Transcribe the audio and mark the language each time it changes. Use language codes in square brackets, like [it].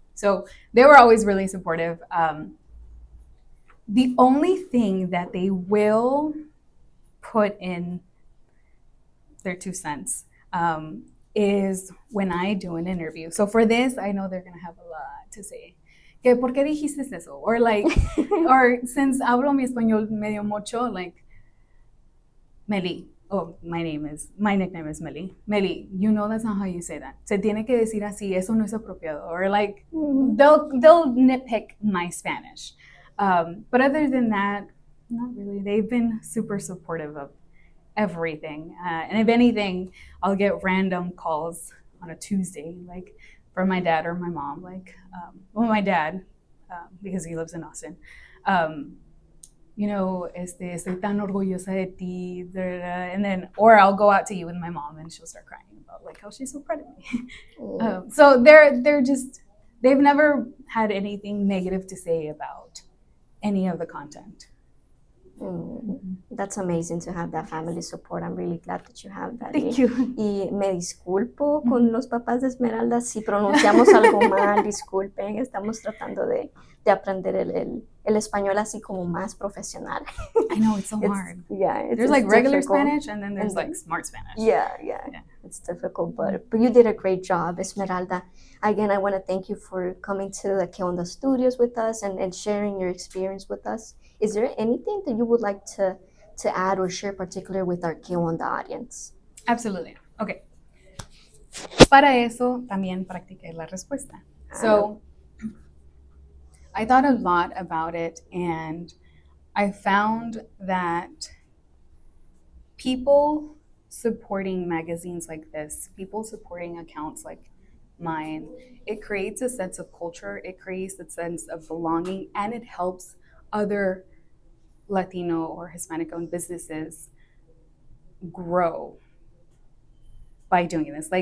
[en] So they were always really supportive. The only thing that they will put in their 2 cents is when I do an interview. So for this, I know they're going to have a lot to say. [es] Que, ¿por qué dijiste eso? [en] Or like, or since [es] hablo mi español medio mucho, [en] like, Meli, oh, my nickname is Meli. Meli, you know that's not how you say that. [es] Se tiene que decir así, eso no es apropiado. [en] Or like, they'll nitpick my Spanish. But other than that, not really. They've been super supportive of everything. And if anything, I'll get random calls on a Tuesday, like from my dad or my mom, like, my dad, because he lives in Austin, [es] estoy tan orgullosa de ti, [en] and then, or I'll go out to eat with my mom and she'll start crying about like how she's so proud of me. So they've never had anything negative to say about any of the content. That's amazing to have that family support. I'm really glad that you have that. Thank you. [es] Y me disculpo con los papás de Esmeralda si pronunciamos algo mal, disculpen. Estamos tratando de aprender el español así como más profesional. [en] I know, it's so hard. Yeah. There's like regular difficult. Spanish and then there's like smart Spanish. Yeah. It's difficult, but you did a great job, Esmeralda. Again, I want to thank you for coming to the Que Onda studios with us and sharing your experience with us. Is there anything that you would like to add or share particular with our Que Onda audience? Absolutely. Okay. [es] Para eso también practiqué la respuesta. [en] So I thought a lot about it and I found that people supporting magazines like this, people supporting accounts like mine, it creates a sense of culture, it creates a sense of belonging, and it helps other Latino or Hispanic-owned businesses grow by doing this.